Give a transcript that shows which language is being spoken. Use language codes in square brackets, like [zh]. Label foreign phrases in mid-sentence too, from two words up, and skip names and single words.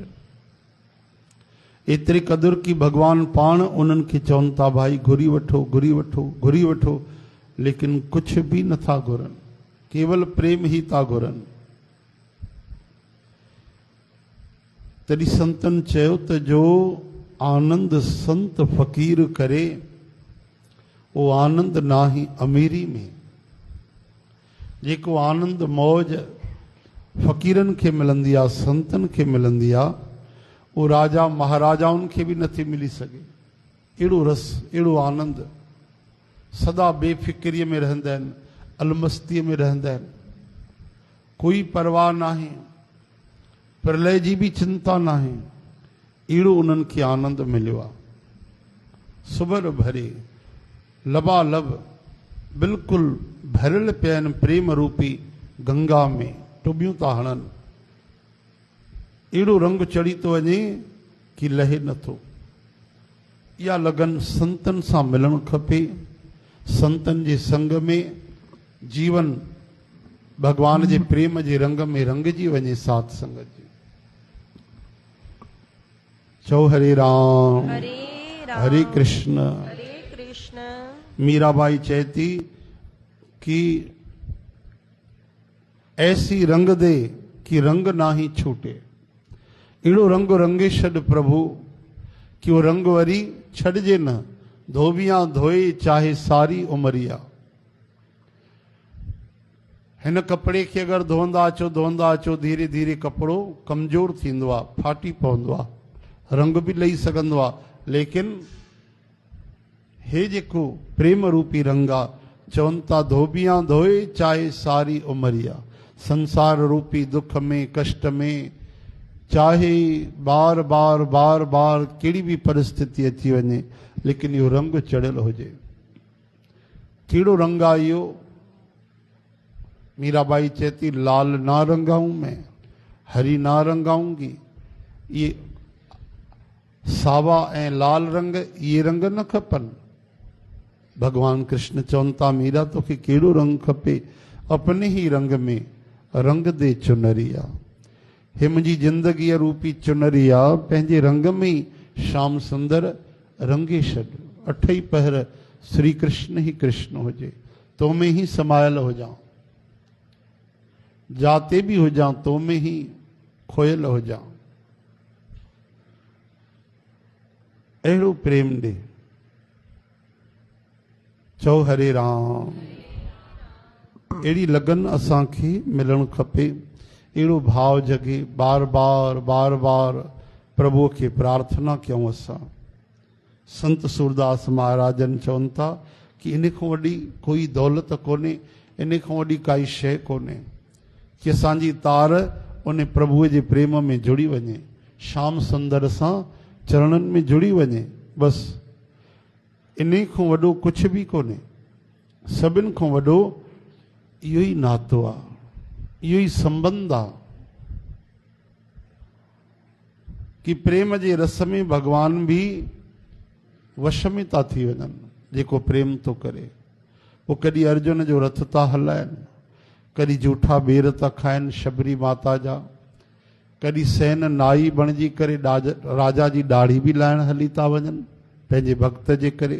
[sd] एतिरी क़दुरु कि भगवान पाण उन्हनि खे चवनि था भाई घुरी वठो, घुरी वठो, घुरी वठो, लेकिन [hi] कुछ भी [sd] नथा घुरनि, केवल प्रेम ही था घुरनि। तॾहिं संतन चयो त [hi] जो आनंद संत फ़कीर करे, वो आनंद नाही अमीरी में। [sd] जेको आनंद मौज फ़कीरनि खे मिलंदी आहे, संतनि खे मिलंदी आहे, वो राजा महाराजाउनि खे बि नथी मिली सघे। अहिड़ो रस, अहिड़ो आनंद, सदा बेफ़िक्रीअ में रहंदा आहिनि, अलमस्तीअ में रहंदा आहिनि, कोई परवाह नाहे, प्रलय जी भी चिंता नाहे। अहिड़ो उन्हनि खे आनंद मिलियो आहे। सुबर भरे लबालब बिल्कुलु भरियल पिया आहिनि प्रेम रूपी गंगा में, टुबियूं था हणनि। अहिड़ो रंग चढ़ी थो वञे कि लहे नथो। इहा लगन संतनि सां मिलणु खपे। संतनि जे संग में जीवन भगवान जे प्रेम जे रंग में रंगजी वञे, साथ संगत जी। चओ हरे राम, हरे कृष्ण। [hi] मीराबाई चेती कि ऐसी रंग दे कि रंग ना ही छूटे। [sd] अहिड़ो रंग रंगे छॾ प्रभु कि वो रंग वरी छॾिजे न, [hi] धोबियां धोए चाहे सारी उमरिया। [sd] हिन कपिड़े खे अगरि धोअंदा अचो धीरे धीरे कपिड़ो कमज़ोर थींदो आहे, फाटी पवंदो आहे, रंग बि लही सघंदो आहे। लेकिन हे जेको प्रेम रूपी रंग आहे, चवनि था [hi] धोबियां धोए चाहे सारी उमरिया। [sd] संसार रूपी दुख में, कष्ट में, चाहे बार बार बार बार कहिड़ी बि परिस्थिति अची वञे, लेकिन इहो रंग चढ़ियल हुजे। कहिड़ो रंग आहे इहो? मीराबाई चेती [hi] लाल ना रंगाऊं मैं, हरी ना रंगाऊंगी, [sd] ये सावा ऐं लाल रंग ये रंग न खपनि। भगवान कृष्ण चवनि था मीरा तोखे कहिड़ो रंग खपे, [hi] अपने ही रंग में रंग दे चुनरिया। [sd] हे मुंहिंजी ज़िंदगीअ रूपी चुनरिया, पंहिंजे रंग में ही श्याम सुंदर रंगे छॾ। अठई पहर श्री कृष्ण ही कृष्ण हुजे, [hi] तो में ही समायल हो जाऊं, जाते भी हो जाऊं तो में ही खोयल हो जाऊं। [sd] अहिड़ो प्रेम ॾे। चओ हरे राम। अहिड़ी लगन असांखे मिलणु खपे, अहिड़ो भाव जगे। बार बार प्रभु खे प्रार्थना कयूं असां। संत सूरदास महाराजन चवनि था कि इन खां वॾी कोई दौलत कोन्हे, इन खां वॾी काई शइ कोन्हे कि असांजी तार उन प्रभुअ जे प्रेम में जुड़ी वञे, श्याम सुंदर सां चरणनि में जुड़ी वञे। बसि इन खां वॾो कुझु बि कोन्हे। सभिनि खां वॾो इहो ई नातो आहे, इहो ई संबंध आहे कि प्रेम जे रस में भगवान भी वश में था थी वञनि। जेको प्रेम थो करे वो कॾहिं अर्जुन जो रथ था हलाइनि, कॾहिं जूठा बेर था खाइनि शबरी माता जा, कॾहिं सैन नाई बणिजी करे राजा जी दाढ़ी भी लाइण हली था वञनि पंहिंजे भक्त जे करे।